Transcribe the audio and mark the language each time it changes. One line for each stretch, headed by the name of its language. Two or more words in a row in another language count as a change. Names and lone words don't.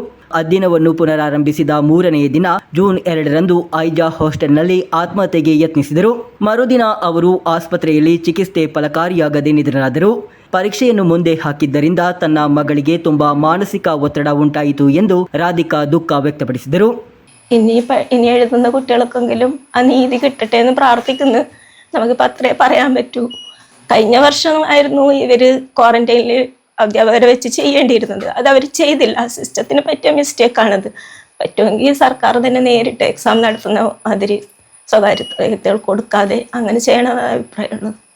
Kannada: ಅಧ್ಯಯನವನ್ನು ಪುನರಾರಂಭಿಸಿದ 3ನೇ ದಿನ ಜೂನ್ 2ರಂದು ಐಜಾ ಹಾಸ್ಟೆಲ್ನಲ್ಲಿ ಆತ್ಮಹತ್ಯೆಗೆ ಯತ್ನಿಸಿದರು. ಮರುದಿನ ಅವರು ಆಸ್ಪತ್ರೆಯಲ್ಲಿ ಚಿಕಿತ್ಸೆ ಫಲಕಾರಿಯಾಗದೆ ನಿಧನರಾದರು. ಪರೀಕ್ಷೆಯನ್ನು ಮುಂದೆ ಹಾಕಿದ್ದರಿಂದ ತನ್ನ മಗಳಿಗೆ ತುಂಬಾ മാനസിക ಒತ್ತಡ ಉಂಟಾಯಿತು ಎಂದು ರಾಧಿಕಾ ದುಃಖ ವ್ಯಕ್ತಪಡಿಸಿದರು.
Malayalam: ഇനി എഴുതുന്ന കുട്ടികൾക്കെങ്കിലും ആ നീതി കിട്ടട്ടെ എന്ന് പ്രാർത്ഥിക്കുന്നു. നമുക്കിപ്പോൾ അത്രേ പറയാൻ പറ്റൂ. കഴിഞ്ഞ വർഷം ആയിരുന്നു ഇവര് ക്വാറന്റൈനിൽ അധ്യാപകരെ വെച്ച് ചെയ്യേണ്ടിയിരുന്നത്. അത് അവർ ചെയ്തില്ല. സിസ്റ്റത്തിന് പറ്റിയ മിസ്റ്റേക്കാണത്. പറ്റുമെങ്കിൽ സർക്കാർ തന്നെ നേരിട്ട് എക്സാം നടത്തുന്ന മാതിരി സ്വകാര്യത കൊടുക്കാതെ അങ്ങനെ ചെയ്യണമെന്ന അഭിപ്രായമുള്ളത്.